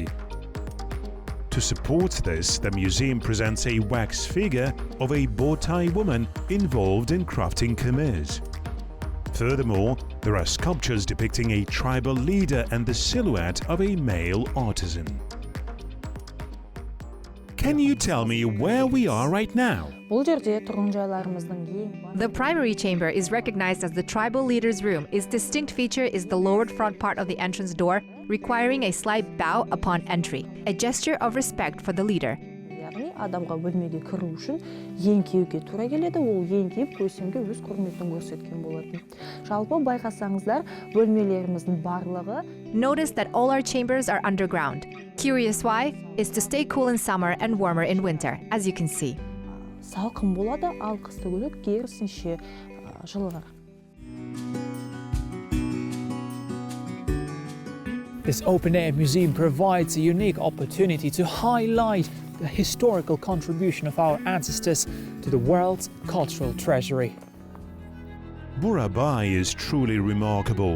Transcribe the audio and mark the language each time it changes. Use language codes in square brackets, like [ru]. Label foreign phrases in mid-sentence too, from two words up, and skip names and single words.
[en] To support this, the museum presents a wax figure of a bow-tie woman involved in crafting kumirs. Furthermore, there are sculptures depicting a tribal leader and the silhouette of a male artisan. Can you tell me where we are right now? [kk] Бұл жерде тұрғын жайларымыздың ең [en] The primary chamber is recognized as the tribal leader's room. Its distinct feature is the lowered front part of the entrance door, requiring a slight bow upon entry, a gesture of respect for the leader. [kk] яғни адамға бөлмеге кіру үшін еңкеуге тура келеді, ол еңкейіп көсемге өз құрметін көрсеткен болатын. Жалпы байқасаңыздар, бөлмелеріміздің барлығы [en] Notice that all our chambers are underground. Curious why? It's to stay cool in summer and warmer in winter, as you can see. [kk] салқын болады, ал қысты күні керісінше жылынар. [en] This open-air museum provides a unique opportunity to highlight the historical contribution of our ancestors to the world's cultural treasury. Burabai is truly remarkable.